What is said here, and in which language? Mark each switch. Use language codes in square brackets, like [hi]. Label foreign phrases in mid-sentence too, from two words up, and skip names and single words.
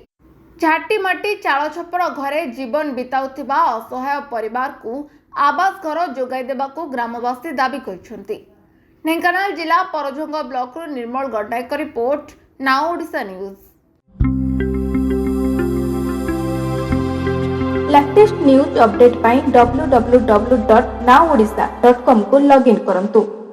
[or] ଝାଟିମାଟି ଚାଳ ଛପର ଘରେ ଜୀବନ ବିତାଉଥିବା ଅସହାୟ ପରିବାରକୁ ଆବାସ ଘର ଯୋଗାଇ ଦେବାକୁ ଗ୍ରାମବାସୀ ଦାବି କରିଛନ୍ତି। ଢେଙ୍କାନାଳ ଜିଲ୍ଲା ପରଜଙ୍ଗ ବ୍ଲକରୁ ନିର୍ମଳ ଗଡ୍ଡାଙ୍କ ରିପୋର୍ଟ, ନାଓ ଓଡ଼ିଶା ନ୍ୟୁଜ। [en] latest news update [or] ପାଇଁ www.naodisha.com କୁ ଲଗଇନ କରନ୍ତୁ।